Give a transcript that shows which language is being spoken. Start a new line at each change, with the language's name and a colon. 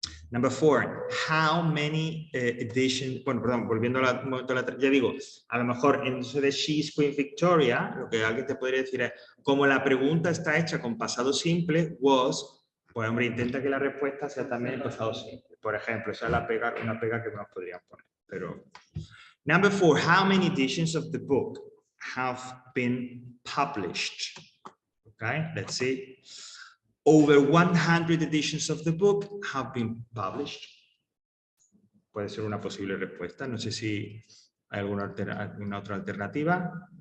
Spanish: Number 4, how many editions, bueno, perdón, volviendo a ya digo, a lo mejor en eso de She's Queen Victoria, lo que alguien te podría decir es, como la pregunta está hecha con pasado simple, was, pues hombre, intenta que la respuesta sea también en pasado simple. Por ejemplo, esa es una pega que nos podrían poner.
English: Pero, number 4, how many editions of the book have been published? Okay, let's see. Over 100 editions of the book have been published.
Spanish: Puede ser una posible respuesta. No sé si hay alguna otra alternativa.